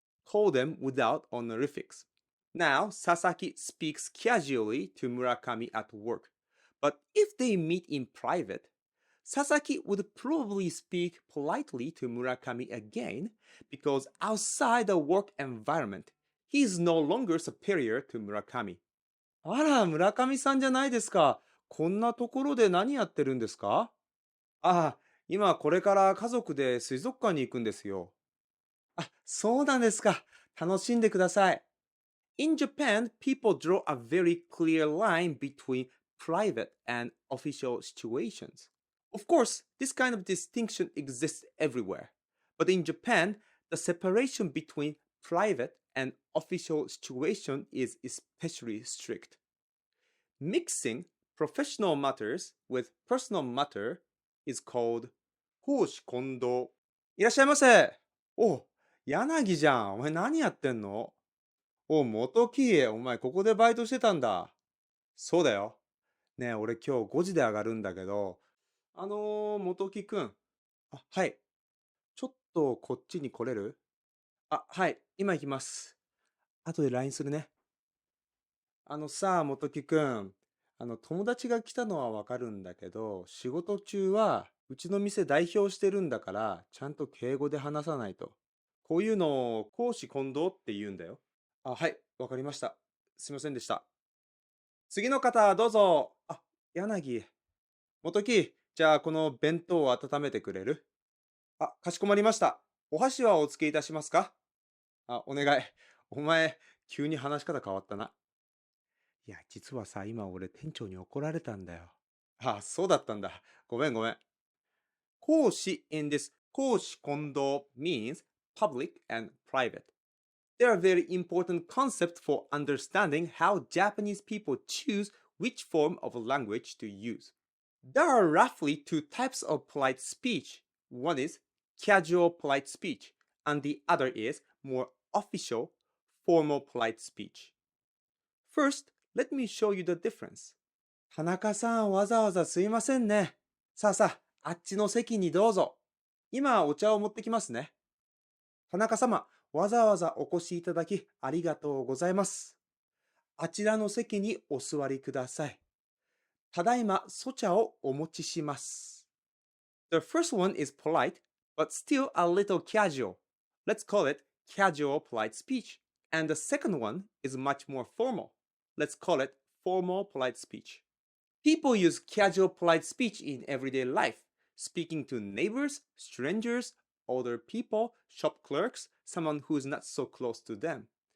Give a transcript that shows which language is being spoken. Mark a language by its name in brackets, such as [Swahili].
[English] call them without honorifics. Now, Sasaki speaks casually to Murakami at work, but if they meet in private, Sasaki would probably speak politely to Murakami again because outside the work environment, he is no longer superior to Murakami. [Japanese] あら、村上さんじゃないですか。こんなところで何やってるんですか？ああ、今これから家族で水族館に行くんですよ。あ、そうなんですか。楽しんでください。 [English] In Japan, people draw a very clear line between private and official situations. Of course, this kind of distinction exists everywhere. But in Japan, the separation between private and official situation is especially strict. Mixing professional matters with personal matter is called 公私混同。 [Japanese] いらっしゃいませ。お、柳じゃん。お前何やってんの？お、元木、お前ここでバイトしてたんだ。そうだよ。ねえ、俺今日5時で上がるんだけど、元木くん。あ、はい。ちょっとこっちに来れる？あ、はい。今行きます。後で LINE するね。元木くん。友達が来たのはわかるんだけど、仕事中はうちの店代表してるんだから、ちゃんと敬語で話さないと。こういうのを公私混同って言うんだよ。あ、はい。わかりました。すいませんでした。次の方、どうぞ。あ、柳。元木、じゃあこの弁当を温めてくれる？あ、かしこまりました。お箸はお付けいたしますか？あ、お願い。お前、急に話し方変わったな。いや、実はさ、今俺店長に怒られたんだよ。あ、そうだったんだ。ごめんごめん。 [English] 講師 in this 講師混同 means public and private. They are very important concept for understanding how Japanese people choose which form of language to use. There are roughly two types of polite speech. One is casual polite speech, and the other is more official, formal polite speech. First, let me show you the difference. [Japanese] 田中さん、わざわざすいませんね。さあさあ、あっちの席にどうぞ。今、お茶を持ってきますね。田中様、わざわざお越しいただきありがとうございます。あちらの席にお座りください。ただいま、ソ茶をお持ちします。 [English] The first one is polite, but still a little casual. Let's call it casual polite speech. And the second one is much more formal. Let's call it formal polite speech. People use casual polite speech in everyday life, speaking to neighbors, strangers, older people, shop clerks, someone who is not so close to them.